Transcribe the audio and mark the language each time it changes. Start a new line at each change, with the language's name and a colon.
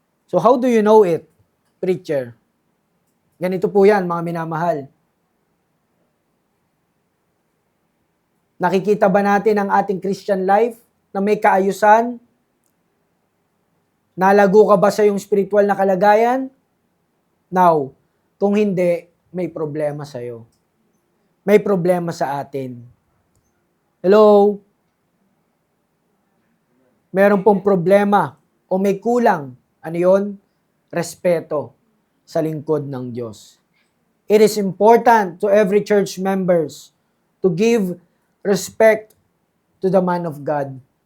English: So how do you know it, preacher?
Filipino: Ganito po yan, mga minamahal. Nakikita ba natin ang ating Christian life na may kaayusan? Nalago ka ba sa iyong spiritual na kalagayan? Now, kung hindi, may problema sa iyo. May problema sa atin. Hello? Meron pong problema o may kulang. Ano yun? Respeto sa lingkod ng Diyos.
English: It is important to every church members to give respect to the man of God.